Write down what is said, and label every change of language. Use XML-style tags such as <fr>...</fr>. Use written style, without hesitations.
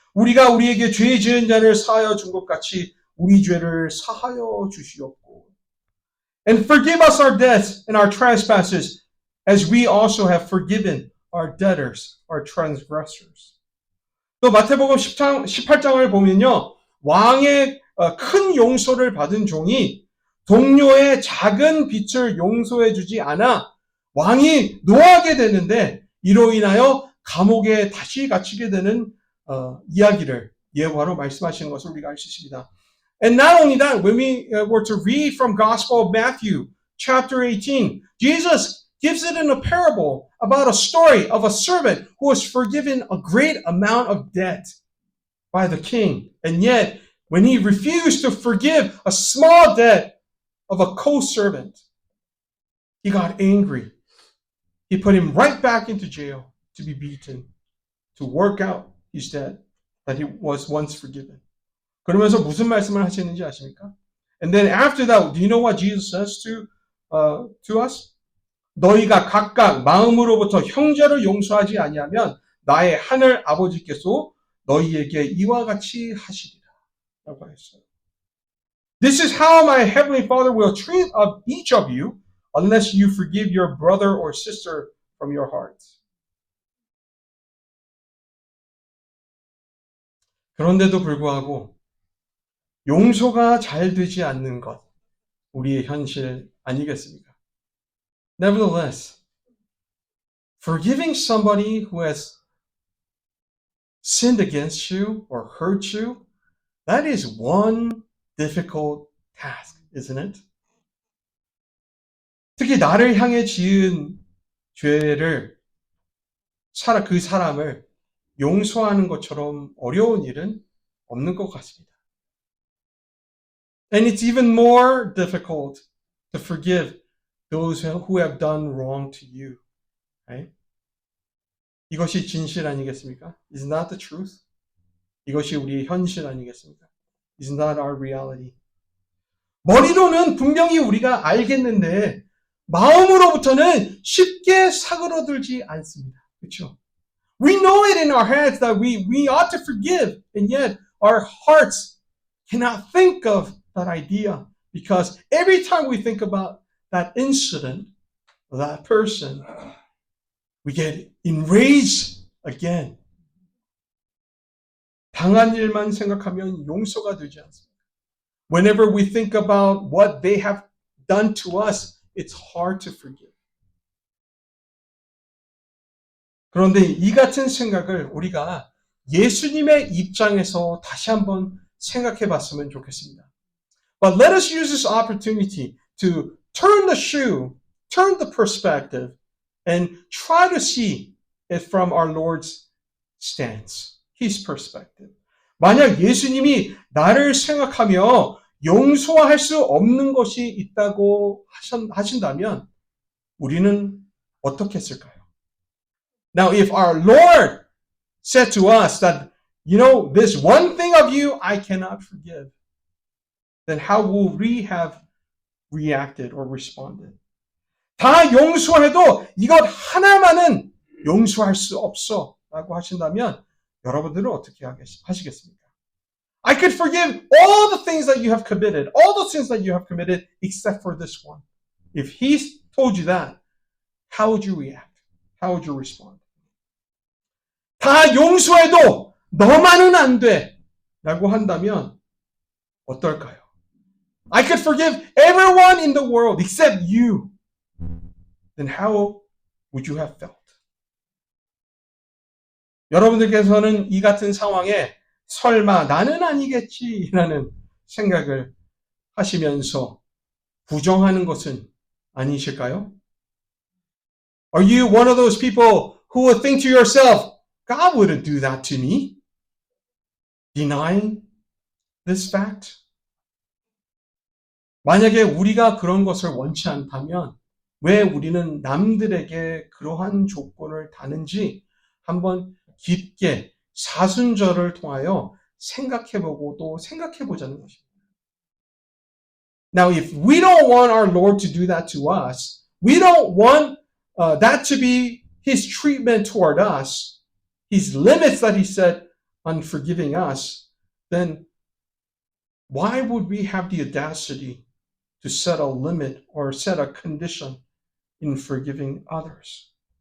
<ko>우리가 우리에게 죄 지은 자를 사하여 준 것 같이 우리 죄를 사하여 주시옵고.</ko> <en>And forgive us our debts and our trespasses as we also have forgiven our debtors, our transgressors.</en> <ko>또 마태복음 18장을 보면요. 왕의 큰 용서를 받은 종이 동료의 작은 빚을 용서해 주지 않아 왕이 노하게 되는데 이로 인하여 감옥에 다시 갇히게 되는 이야기를 예화로 말씀하시는 것을 우리가 알 수 있습니다.</ko> <en>And not only that, when we were to read from Gospel of Matthew, chapter 18, Jesus gives it in a parable about a story of a servant who was forgiven a great amount of debt by the king. And yet, when he refused to forgive a small debt of a co-servant, he got angry. He put him right back into jail to be beaten, to work out his debt that he was once forgiven.</en> <ko>그러면서 무슨 말씀을 하시는지 아십니까?</ko> <en>And then after that, do you know what Jesus says to us?</en> <ko>너희가 각각 마음으로부터 형제를 용서하지 아니하면 나의 하늘 아버지께서 너희에게 이와 같이 하시리라. 라고 했어요.</ko> <en>This is how my heavenly Father will treat of each of you unless you forgive your brother or sister from your heart.</en> <ko>그런데도 불구하고 용서가 잘 되지 않는 것, 우리의 현실 아니겠습니까?</ko> <en>Nevertheless, forgiving somebody who has sinned against you or hurt you, that is one difficult task, isn't it?</en> <ko>특히 나를 향해 지은 죄를 그 사람을 용서하는 것처럼 어려운 일은 없는 것 같습니다.</ko> <en>And it's even more difficult to forgive those who have done wrong to you. Right?</en> <ko>이것이 진실 아니겠습니까?</ko> <en>Isn't that the truth?</en> <ko>이것이 우리의 현실 아니겠습니까?</ko> <en>Isn't that our reality?</en> <ko>머리로는 분명히 우리가 알겠는데 마음으로부터는 쉽게 사그러들지 않습니다. 그렇죠?</ko> <en>We know it in our heads that we ought to forgive, and yet our hearts cannot think of that idea because every time we think about that incident, or that person, we get enraged again.</en> <ko>당한 일만 생각하면 용서가 되지 않습니다.</ko> <en>Whenever we think about what they have done to us, it's hard to forgive.</en> <ko>그런데 이 같은 생각을 우리가 예수님의 입장에서 다시 한번 생각해 봤으면 좋겠습니다.</ko> <en>But let us use this opportunity to turn the shoe, turn the perspective, and try to see it from our Lord's stance, His perspective.</en> <ko>만약 예수님이 나를 생각하며 용서할 수 없는 것이 있다고 하신다면 우리는 어떻게 했을까요?</ko> <en>Now, if our Lord said to us that, you know, this one thing of you I cannot forgive, then how will we have reacted or responded?</en> <ko>다 용서해도 이것 하나만은 용서할 수 없어 라고 하신다면 여러분들은 어떻게 하시겠습니까?</ko> <en>I could forgive all the things that you have committed, all the sins that you have committed, except for this one. If He told you that, how would you react? How would you respond?</en> <ko>다 용서해도 너만은 안 돼 라고 한다면 어떨까요?</ko> <en>I could forgive everyone in the world except you. Then how would you have felt?</en> <ko>여러분들께서는 이 같은 상황에 설마 나는 아니겠지라는 생각을 하시면서 부정하는 것은 아니실까요?</ko> <en>Are you one of those people who would think to yourself, God wouldn't do that to me? Denying this fact?</en> <ko>만약에 우리가 그런 것을 원치 않다면 왜 우리는 남들에게 그러한 조건을 다는지 한번 깊게 사순절을 통하여 생각해보고 또 생각해보자는 것입니다.</ko> <en>Now, if we don't want our Lord to do that to us, we don't want that to be His treatment toward us, His limits that He set on forgiving us, then why would we have the audacity to set a limit or set a condition in forgiving others?</en>